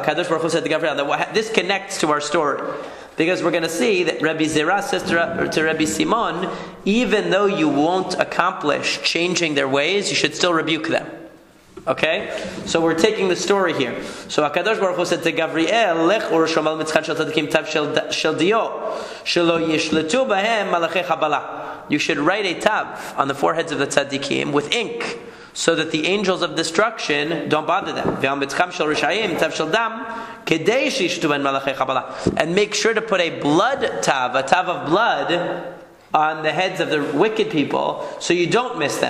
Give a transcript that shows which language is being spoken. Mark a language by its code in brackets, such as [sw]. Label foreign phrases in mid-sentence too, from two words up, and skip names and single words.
[he] קדוש ברוך הוא [en] said to Gabriel that this connects to our story, because we're going to see that Rabbi Zerah says to Rabbi Simon, even though you won't accomplish changing their ways, you should still rebuke them. Okay? So we're taking the story here. So [he] הקדוש ברוך הוא [en] said to Gabriel, [he] לך ורשום על מצחן של צדיקים תיו של דיו שלא ישלטו בהם מלאכי חבלה. [en] You should write a tav on the foreheads of the tzadikim with ink, so that the angels of destruction don't bother them. And make sure to put a blood tav, a tav of blood, on the heads of the wicked people, so you don't miss them.